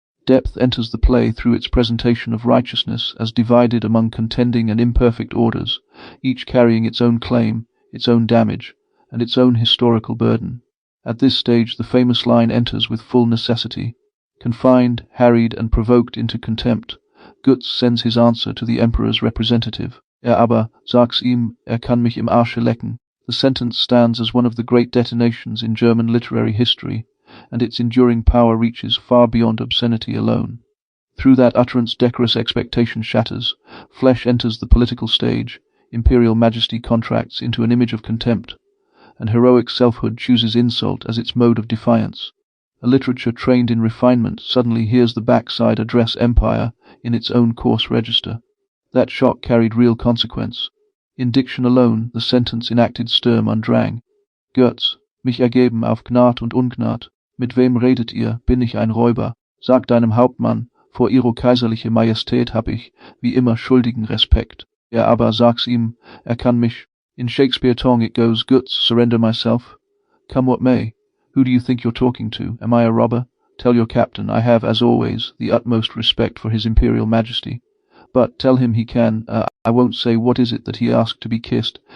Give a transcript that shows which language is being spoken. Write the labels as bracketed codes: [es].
[en] Depth enters the play through its presentation of righteousness as divided among contending and imperfect orders, each carrying its own claim, its own damage, and its own historical burden. At this stage the famous line enters with full necessity. Confined, harried, and provoked into contempt, Götz sends his answer to the emperor's representative. [de] Aber sag's ihm, kann mich im Arsche lecken. [en] The sentence stands as one of the great detonations in German literary history, and its enduring power reaches far beyond obscenity alone. Through that utterance decorous expectation shatters, flesh enters the political stage, imperial majesty contracts into an image of contempt, and heroic selfhood chooses insult as its mode of defiance. A literature trained in refinement suddenly hears the backside address empire in its own coarse register. That shock carried real consequence. In diction alone, the sentence enacted Sturm und Drang. [de] Götz, mich ergeben auf Gnad und Ungnad. Mit wem redet ihr, bin ich ein Räuber? Sag deinem Hauptmann, vor ihro kaiserliche Majestät hab ich, wie immer, schuldigen Respekt. Aber sag's ihm, kann mich. [en] In Shakespeare tongue it goes, Götz, surrender myself. Come what may. Who do you think you're talking to? Am I a robber? Tell your captain I have, as always, the utmost respect for his imperial majesty. But tell him he can, I won't say what is it that he asked to be kissed.